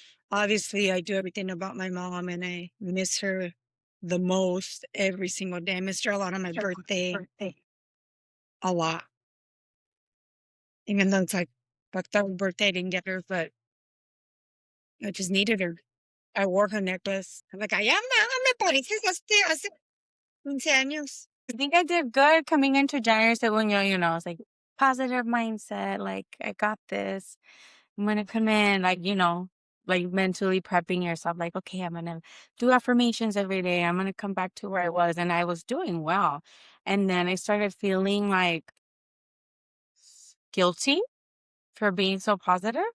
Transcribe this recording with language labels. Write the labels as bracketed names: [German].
[English] Obviously, I do everything about my mom, and I miss her the most every single day. I missed her a lot on my birthday, a lot. Even though it's like fucked up birthday, I didn't get her, but I just needed her. I wore her necklace. I'm like, [Spanish] ay, me pareces hace 15 años. [English] I think I did good coming into January, [Spanish] según yo, [English] it's like positive mindset, like I got this. I'm gonna come in, like, like mentally prepping yourself, like, okay, I'm gonna do affirmations every day. I'm gonna come back to where I was. And I was doing well. And then I started feeling like guilty for being so positive.